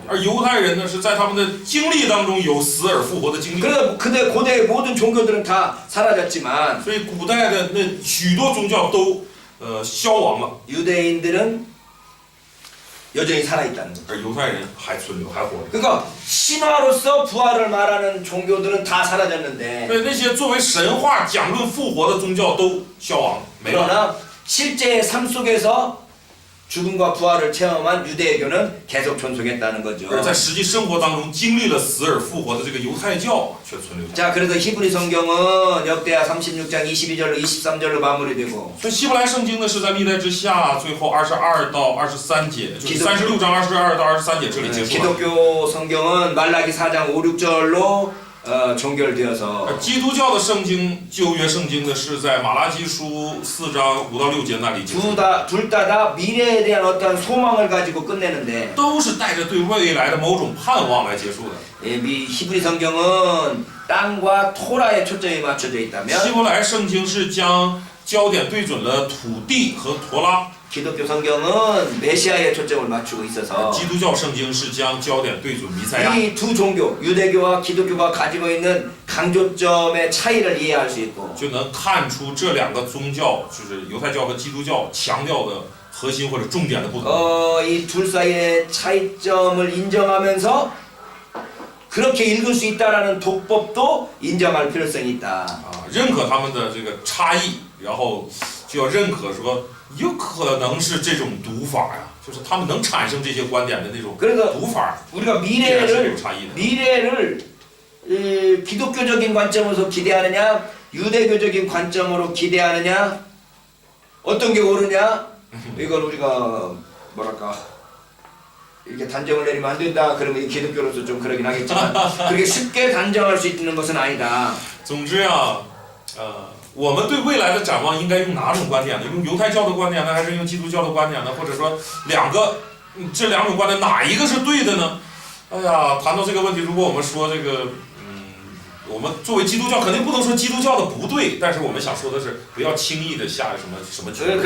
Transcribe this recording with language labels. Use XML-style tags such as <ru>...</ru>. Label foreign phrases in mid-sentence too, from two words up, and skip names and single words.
<zh>而犹太人呢是在他们的经历当中有死而复活的经历。</zh> <ko>근데 고대 모든 종교들은 다 사라졌지만</ko> <zh>所以古代的那许多宗教都消亡了，</zh> <ko>유대인들은 여전히 살아있다는 거죠.</ko> <zh>而犹太人还存留，还活着。</zh> <ko>그러니까 신화로서 부활을 말하는 종교들은 다 사라졌는데</ko> <zh>对那些作为神话讲论复活的宗教都消亡没了。</zh> <ko>그러나 실제의 삶 속에서 죽음과 부활을 체험한 유대교는 계속 존속했다는 거죠.</ko> <zh>而在实际生活当中经历了死而复活的这个犹太教却存留。</zh> <ko>자, 그래서 히브리 성경은 역대하 36장 22절로 23절로 마무리되고</ko> <zh>所以希伯来圣经呢是在历代之下最后22到23节，就是36章22到23节这里结束了。</zh> <ko>기독교 성경은 말라기 4장 5, 6절로 종결되어서</ko> <zh>而基督教的圣经旧约圣经呢是在马拉基书4章5到6节那里结束，</zh> <ko>둘 다 미래에 대한 어떤 소망을 가지고 끝내는데</ko> <zh>都是带着对未来的某种盼望来结束的。</zh> <ko>히브리 성경은 땅과 토라에 초점이 맞춰져</ko> <zh>希</zh> <ko>있다면</ko> <zh>伯来圣经是将焦点对准了土地和陀拉，</zh> <ko>기독교 성경은 메시아에 초점을 맞추고 있어서</ko> <zh>基督教圣经是将焦点对准弥赛亚。</zh> <ko>이 두 종교, 유대교와 기독교가 가지고 있는 강조점의 차이를 이해할 수 있고</ko> <zh>就能看出这两个宗教，就是犹太教和基督教强调的核心或者重点的不同。</zh> <ko>이 둘 사이의 차이점을 인정하면서 그렇게 읽을 수 있다라는 독법도 인정할 필요성이 있다.</ko> <zh>认可他们的这个差异，然后就要认可说有可能是这种读法呀，就是他们能产生这些观点的那种</zh> <ko>그래서</ko> <zh>读法，</zh> <ko>우리가</ko> <zh>必然是有</zh> <ko>미래를</ko> <zh>差异的。</zh> <ko>미래를 기독교적인 관점에서 기대하느냐, 유대교적인 관점으로 기대하느냐, 어떤 게 옳으냐, 이건 우리가 뭐랄까 이렇게 단정을 내리면 안 된다. 그러면 이 기독교로서 좀 그러긴 하겠지만 그렇게 쉽게 단정할 수 있는 것은 아니다.</ko> <zh>总之啊，我们对未来的展望应该用哪种观点呢？用犹太教的观点呢，还是用基督教的观点呢？或者说这两种观点哪一个是对的呢？哎呀，谈到这个问题，如果我们说这个，我们作为基督教肯定不能说基督教的不对，但是我们想说的是，不要轻易的下什么决定。</zh>